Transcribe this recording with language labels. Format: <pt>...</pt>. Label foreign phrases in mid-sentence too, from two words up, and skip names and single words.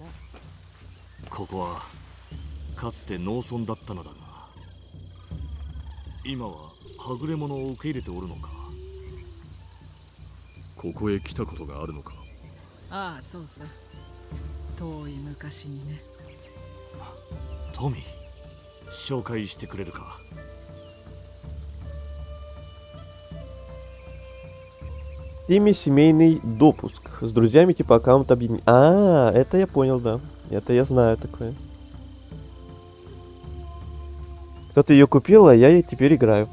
<ja>ここはかつて農村だったのだが、今ははぐれ者を受け入れておるのか。ここへ来たことがあるのか。ああ、そうさ。遠い昔にね。トミー、紹介してくれるか。</ja> <ru>Ими семейный допуск. С друзьями типа аккаунт объединить. А, это я понял, да. Это я знаю такое. Кто-то ее купил, а я ей теперь играю.</ru>